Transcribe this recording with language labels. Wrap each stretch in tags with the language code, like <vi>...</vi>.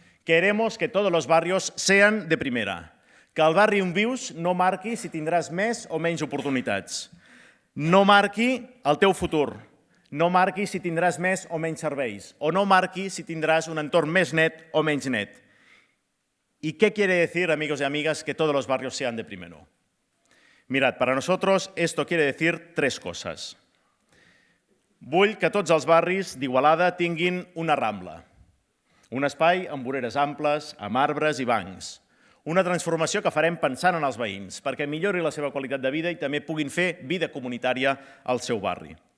<es>Queremos que todos los barrios sean de primera,</es> <ca>que el barri on vius no marqui si tindràs més o menys oportunitats, no marqui el teu futur, no marqui si tindràs més o menys serveis, o no marqui si tindràs un entorn més net o menys net.</ca> <es>¿Y qué quiere decir, amigos y amigas, que todos los barrios sean de primero? Mirad, para nosotros esto quiere decir 3 cosas.</es> <ca>Vull que tots els barris d'Igualada tinguin una rambla, un espai amb voreres amples, amb arbres i bancs, una transformació que farem pensant en els veïns, perquè millori la seva qualitat de vida i també puguin fer vida comunitària al seu barri.</ca>